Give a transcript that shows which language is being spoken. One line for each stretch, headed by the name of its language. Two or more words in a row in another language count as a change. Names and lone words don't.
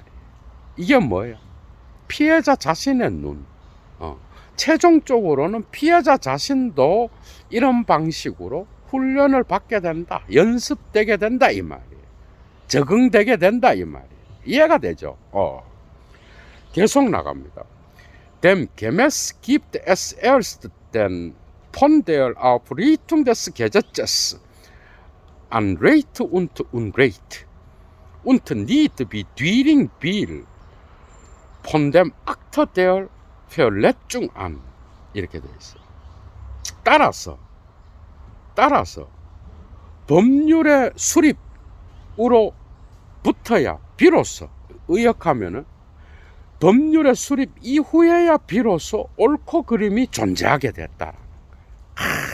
Korean: 이게 뭐예요? 피해자 자신의 눈. 최종적으로는 피해자 자신도 이런 방식으로 훈련을 받게 된다. 연습되게 된다 이 말이에요. 적응되게 된다 이 말이에요. 이해가 되죠? 계속 나갑니다.
German: Dem gemäß gibt es erst den von der Aufrichtung des Gesetzes an Recht und Unrecht und nicht wie Düring will von dem Akt der Verletzung an
Korean: 이렇게 돼 있어요. 따라서 법률의 수립으로 붙어야 비로소 의역하면은 법률의 수립 이후에야 비로소 옳고 그름이 존재하게 됐다라는 거예요.